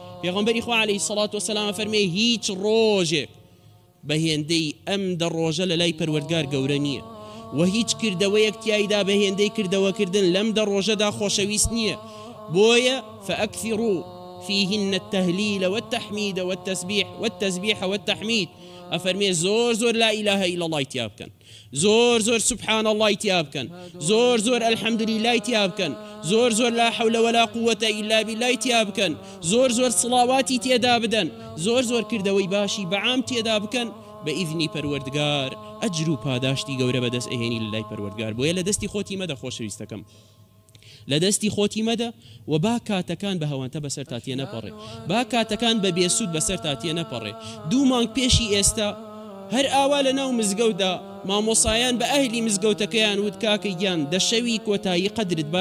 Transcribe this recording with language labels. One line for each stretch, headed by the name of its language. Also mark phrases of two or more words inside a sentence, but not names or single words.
Central Kurdish: پێغەمبەری خوا عەلەیهی سەڵات وەسەلام فەرمێ هیچ ڕۆژێک بە هێندەی ئەم دەڕۆژە لە لای پەروەردگار گەورە نییە و هیچ کردەوەیەک تیایدا بە هێندەی کردەوەکردن لەم دەڕۆژەدا خۆشەویست نییە بۆیە
Arabic: فأكثروا فيهن التهليل والتحميد والتسبيح والتحميد
Central Kurdish: أفرمي زور زور
Arabic: لا إله إلا الله
Central Kurdish: تيابكن زور زور
Arabic: سبحان الله
Central Kurdish: تيابكن زور زور
Arabic: الحمد لله
Central Kurdish: تيابكن زور زور
Arabic: لا حول ولا قوة إلا بالله
Central Kurdish: تيابكن زور زور صلواتي تيدابدن زور زور كردوي باشي بعام تيدابكن بإذني پروردگار أجر و پاداشتی گەورە بەدەست ئەهێنی لەلای پەروەردگار بۆیە لە دەستی خۆتی مەدە خۆشەویستەکەم لە دەستی خۆتی مەدە و با کاتەکان بە هەوانتە بەسەر تاتیە نەپەڕێ با کاتەکان بە بێسوود بەسەر تاتیە نەپەڕێ 2 مانگ پێشی ئێستا هەر ئاوا لە ناو مزگەوتدا مامۆسایان بە ئەهلی مزگەوتەکەیان وت کاکە گیان دەشەوی کۆتایی قەدرت با